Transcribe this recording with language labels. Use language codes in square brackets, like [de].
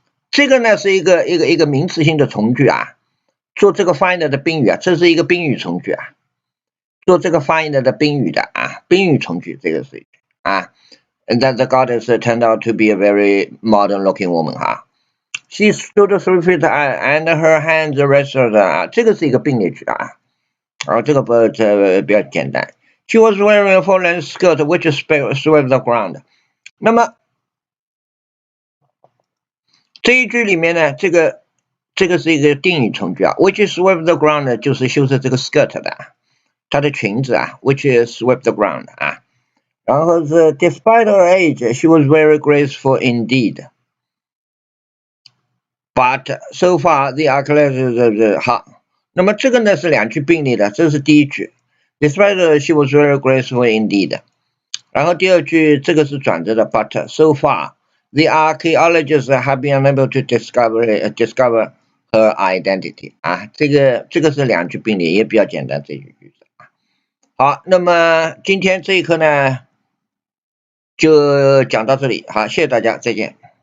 [zh] 这个呢是一个名词性的从句啊，做这个 find 的宾语啊，这是一个宾语从句啊，做这个 find 的宾语的啊，宾语从句，这个是啊 ， [en] that the goddess turned out to be a very modern-looking woman [zh] 哈。 [en] She stood 3 feet and her hands rested 啊， [zh] 这个是一个并列句啊，这个比较简单。 [en] She was wearing a full-length skirt which swept the ground。 [zh] 那么这一句里面呢，这个是一个定语从句啊 ， [en] which swept the ground [zh] 就是修饰这个 skirt 的，她的裙子啊 ，which swept the ground 啊。然后是 [en] despite her age, she was very graceful indeed. But so far the athletics [zh] 好，那么这个呢是两句并列的，这是第一句 ， [en] despite she was very graceful indeed。 [zh] 然后第二句这个是转折的 ， [en] but so far the archaeologists have been unable to discover her identity [zh] 啊，这个是两句并列，也比较简单这句句子啊。好，那么今天这一课呢就讲到这里，好，谢谢大家，再见。